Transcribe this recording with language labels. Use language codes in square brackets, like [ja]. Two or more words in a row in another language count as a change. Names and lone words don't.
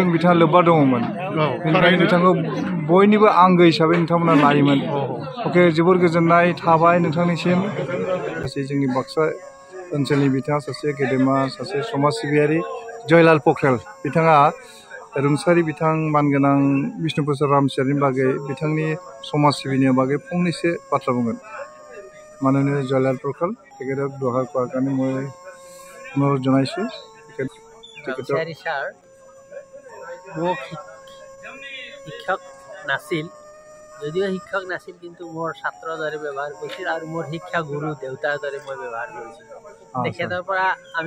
[brx] बिथाङा लोब्बा दङमोन बेनिखायनो बिथांखौ बयनिबो आंगो हिसाबै नोंथांमोना लायोमोन अके जोबोर गोजोननाय थाबाय नोंथांनिसिम सासे जोंनि बाक्सा ओनसोलनि बिथाङा सासे गेदेमा सासे समाज सिबियारि जयलाल पख्रेल बिथाङा रुंसारि बिथां मानगोनां बिष्णु प्रसाद रामसियारिनि बागै बिथांनि समाज सिबिनायनि बागै फंनैसो बाथ्रा बुंगोन माननीय जयलाल पख्रेल [as] তেখেতক দুআষাৰ কোৱাৰ কাৰণে মই অনুৰোধ জনাইছোঁ ৰামচিয়াৰী ছাৰ মোক শিক্ষক নাছিল যদিও শিক্ষক নাছিল কিন্তু মোৰ ছাত্ৰৰ দৰে ব্যৱহাৰ কৰিছিল আৰু মোৰ শিক্ষা গুৰু দেউতাৰ দৰে মই ব্যৱহাৰ কৰিছিলোঁ তেখেতৰ পৰা আমি